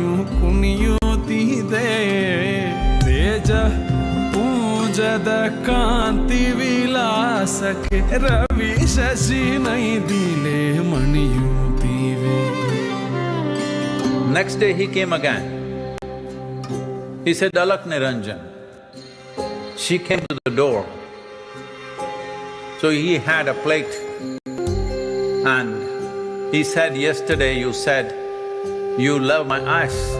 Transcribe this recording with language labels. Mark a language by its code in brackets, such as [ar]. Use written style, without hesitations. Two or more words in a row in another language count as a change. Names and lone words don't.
[kn] ಕುಣಿಯುತ್ತಿದೆ. ತೇಜ ಪೂಜದ ಕಾಂತಿ ವಿಲಾಸಕ್ಕೆ ರವಿ ಶಶಿ ನೈದಿಲೆ ಮಣಿಯುತ್ತಿವೆ. [en] Next day he came again. He said, [hi] अलख निरंजन. [en] She came to the door. So he had a plate and he said, yesterday you said, you love my eyes.